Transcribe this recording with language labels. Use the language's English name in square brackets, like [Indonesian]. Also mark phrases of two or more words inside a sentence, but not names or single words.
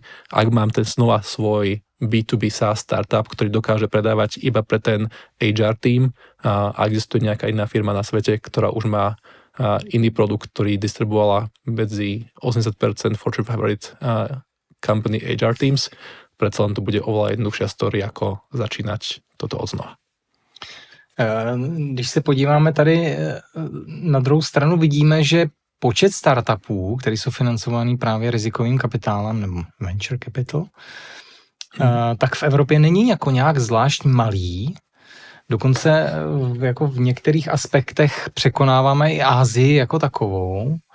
[Slovak] Ak mám ten znova svoj B2B SaaS startup, ktorý dokáže predávať iba pre ten [English] HR team [Slovak] a existuje nejaká iná firma na svete, ktorá už má iný produkt, ktorý distribuovala medzi 80% [English] Fortune 500 company HR teams, [Slovak] predsa len to bude oveľa jednoduchšia story, ako začínať toto odznova. [Czech] Když se podíváme tady na druhou stranu, vidíme, že počet startupů, které jsou financovaný právě rizikovým kapitálem nebo [English] venture capital, [Czech] tak v Evropě není jako nějak zvlášť malý. Dokonce jako v některých aspektech překonáváme i Asii jako takovou.